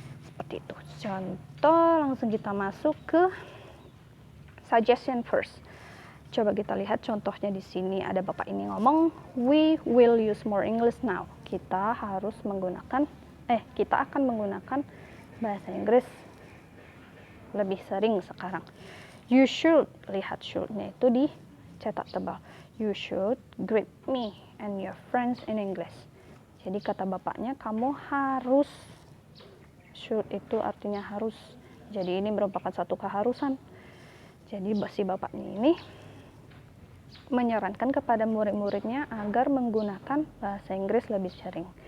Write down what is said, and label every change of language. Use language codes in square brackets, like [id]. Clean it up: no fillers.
[id] Seperti itu. Contoh, langsung kita masuk ke suggestion first. Coba kita lihat contohnya di sini. Ada bapak ini ngomong, we will use more English now. Kita akan menggunakan bahasa Inggris lebih sering sekarang. You should, lihat should-nya itu dicetak tebal. [en] You should greet me and your friends in English. [id] Jadi kata bapaknya, kamu harus. Should itu artinya harus. Jadi ini merupakan satu keharusan. Jadi si bapaknya ini menyarankan kepada murid-muridnya agar menggunakan bahasa Inggris lebih sering.